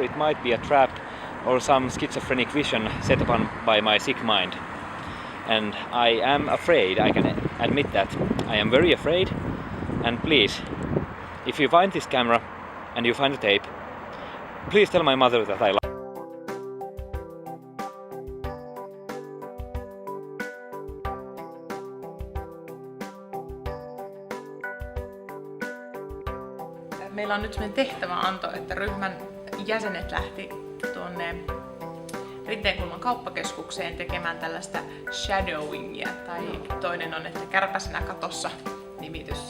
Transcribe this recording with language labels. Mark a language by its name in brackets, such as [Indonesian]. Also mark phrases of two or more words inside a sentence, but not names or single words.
[English] It might be a trap or some schizophrenic vision set upon by my sick mind. And I am afraid, I can admit that. I am very afraid. And please, if you find this camera and you find the tape, please tell my mother that I love her. [Finnish] Meillä on nyt sellainen tehtäväanto, että ryhmän jäsenet lähti tuonne Rinteenkulman kauppakeskukseen tekemään tällaista shadowingia, tai toinen on, että kärpäsenä katossa nimitys.